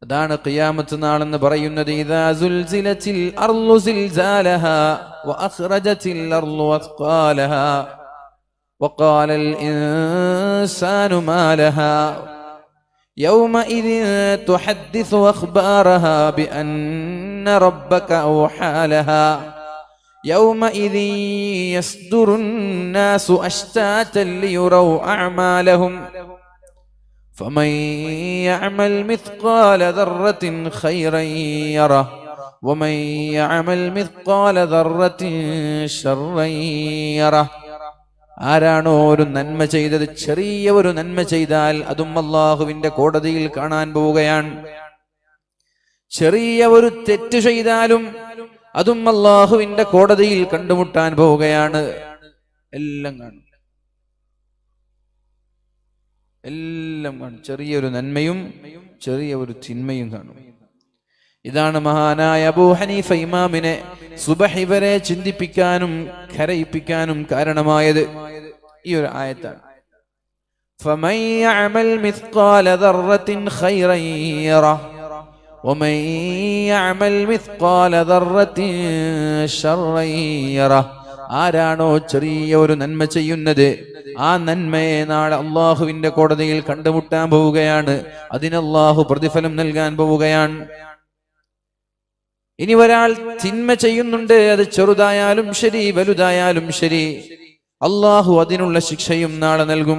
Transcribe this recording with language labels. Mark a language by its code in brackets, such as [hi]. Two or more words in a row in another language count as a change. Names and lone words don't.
[ml] അതാണ് ഖിയാമത്ത് നാളെന്ന് പറയുന്നത്. [ar] إذا زلزلت الأرض زلزالها وأخرجت الأرض أثقالها وقال الإنسان ما لها يومئذ تحدث أخبارها بأن ربك أوحى لها يومئذ يصدر الناس أشتاتا ليروا أعمالهم فمن يعمل مثقال ذرة خيرا يره ومن يعمل مثقال ذرة شرا يره. [ml] ആരാണോ ഒരു നന്മ ചെയ്തത്, ചെറിയ ഒരു നന്മ ചെയ്താൽ അതും അല്ലാഹുവിന്റെ കോടതിയിൽ കാണാൻ പോവുകയാണ്. ചെറിയ ഒരു തെറ്റ് ചെയ്താലും അതും അല്ലാഹുവിന്റെ കോടതിയിൽ കണ്ടുമുട്ടാൻ പോവുകയാണ്. എല്ലാം കാണും, എല്ലാം കാണും. ചെറിയൊരു നന്മയും ചെറിയ ഒരു തിന്മയും കാണും. ഇതാണ് മഹാനായ അബൂ ഹനീഫ ഇമാമിനെ സുബഹി വരെ ചിന്തിപ്പിക്കാനും കരയിപ്പിക്കാനും കാരണമായത് ഈ ഒരു ആയത്താണ്. [ar] فمن يعمل مثقال ذرة خيرا يره ومن يعمل مثقال ذرة شرا يره. [ml] ആരാണോ ചെറിയ ഒരു നന്മ ചെയ്യുന്നത്, ആ നന്മയെ നാളെ അള്ളാഹുവിന്റെ കോടതിയിൽ കണ്ടുമുട്ടാൻ പോവുകയാണ്. അതിന് അള്ളാഹു പ്രതിഫലം നൽകാൻ പോവുകയാണ്. ഇനി ഒരാൾ തിന്മ ചെയ്യുന്നുണ്ട്, അത് ചെറുതായാലും ശരി വലുതായാലും ശരി, അള്ളാഹു അതിനുള്ള ശിക്ഷയും നാളെ നൽകും.